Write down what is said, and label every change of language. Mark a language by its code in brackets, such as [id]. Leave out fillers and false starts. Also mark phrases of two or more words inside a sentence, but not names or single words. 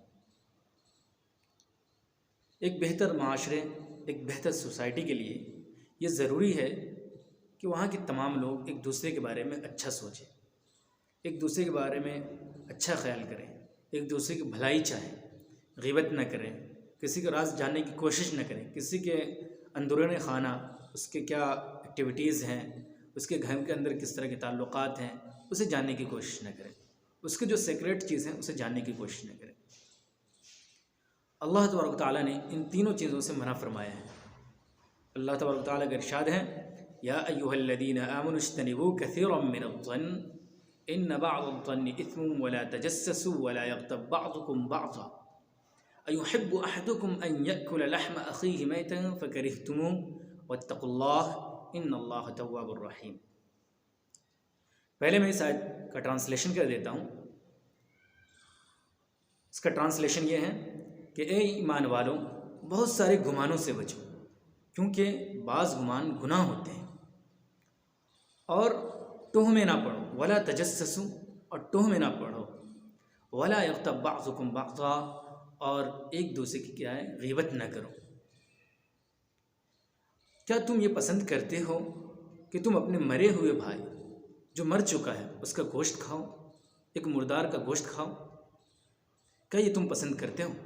[hi] एक बेहतर माशरे, एक बेहतर सोसाइटी के लिए ये ज़रूरी है कि वहाँ के तमाम लोग एक दूसरे के बारे में अच्छा सोचें, एक दूसरे के बारे में अच्छा ख्याल करें, एक दूसरे की भलाई चाहें, ग़ीबत न करें, किसी का राज जानने की कोशिश न करें, किसी के अंदरूनी खाना, उसके क्या एक्टिविटीज़ हैं, उसके घर के अंदर किस तरह के ताल्लुक़ात हैं, उसे जानने की कोशिश न करें, उसके जो सीक्रेट चीज़ हैं उसे जानने की कोशिश न करें। अल्लाह तबारक तआला ने इन तीनों चीज़ों से मना फरमाया है। अल्लाह तबारक तआला का इरशाद है, [ar] يا أيها الذين آمنوا اجتنبوا كثيرا من الظن إن بعض الظن إثم ولا تجسسوا ولا يغتب بعضكم بعضا أيحب أحدكم أن يأكل لحم أخيه ميتا فكرهتموه واتقوا الله إن الله تواب رحيم. [hi] पहले मैं इस आयत का ट्रांसलेशन कर देता हूँ। इसका ट्रांसलेशन ये है कि ए ईमान वालों, बहुत सारे गुमानों से बचो, क्योंकि बाज़ गुमान गुनाह होते हैं। और तोहमे ना पढ़ो, [ar] ولا تجسسوا, [hi] और तोहमे ना पढ़ो, [ar] ولا يغتب بعضكم بعضا, [hi] और एक दूसरे की क्या है, ग़ीबत न करो। क्या तुम ये पसंद करते हो कि तुम अपने मरे हुए भाई जो मर चुका है उसका गोश्त खाओ, एक मुर्दार का गोश्त खाओ? क्या ये तुम पसंद करते हो?